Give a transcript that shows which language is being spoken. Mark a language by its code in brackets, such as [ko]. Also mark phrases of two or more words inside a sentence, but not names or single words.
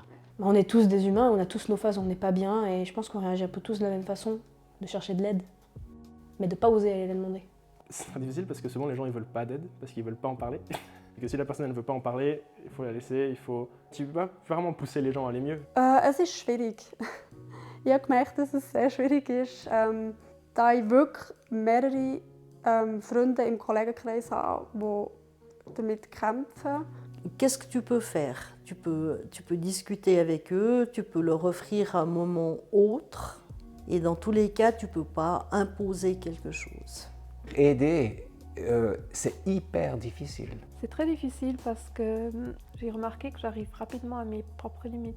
[fr] On est tous des humains, on a tous nos phases où on n'est pas bien et je pense qu'on réagit un peu tous de la même façon, de chercher de l'aide, mais de ne pas oser aller la demander. C'est très difficile parce que souvent les gens ils veulent pas d'aide, parce qu'ils veulent pas en parler. Et que si la personne elle ne veut pas en parler, il faut la laisser, Tu peux pas vraiment pousser les gens à aller mieux. [de] Es ist schwierig. Ich habe gemerkt, dass es sehr schwierig ist, da ich wirklich mehrere Freunde im Kollegenkreis habe, die damit kämpfen. [fr] Qu'est-ce que tu peux faire? Tu peux discuter avec eux, tu peux leur offrir un moment autre, et dans tous les cas, tu ne peux pas imposer quelque chose. Aider, c'est hyper difficile. C'est très difficile parce que j'ai remarqué que j'arrive rapidement à mes propres limites.